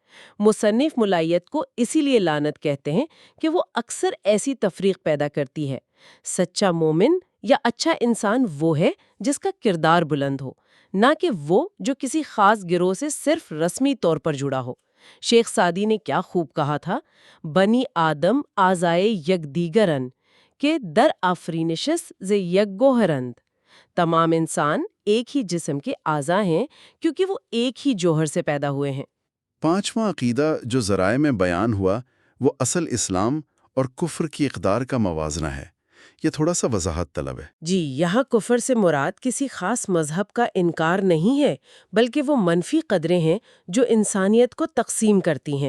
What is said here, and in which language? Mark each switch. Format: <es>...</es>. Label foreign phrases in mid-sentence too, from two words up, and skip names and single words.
<ur>مصنف ملائیت کو اسی لیے لعنت کہتے ہیں کہ وہ اکثر ایسی تفریق پیدا کرتی ہے۔ سچا مومن یا اچھا انسان وہ ہے جس کا کردار بلند ہو، نہ کہ وہ جو کسی خاص گروہ سے صرف رسمی طور پر جڑا ہو۔ شیخ سعدی نے کیا خوب کہا تھا:</ur> <fa>بنی آدم آزائے یک دیگرن کہ در آفرینشس ز یک گوہرند۔</fa> <ur>تمام انسان ایک ہی جسم کے اعضاء ہیں کیونکہ وہ ایک ہی جوہر سے پیدا ہوئے ہیں۔ پانچواں عقیدہ جو ذرائع میں بیان ہوا وہ اصل اسلام اور کفر کی اقدار کا موازنہ ہے۔ یہ تھوڑا سا وضاحت طلب ہے۔ جی، یہاں کفر سے مراد کسی خاص مذہب کا انکار نہیں ہے، بلکہ وہ منفی قدریں ہیں جو انسانیت کو تقسیم کرتی ہیں۔</ur>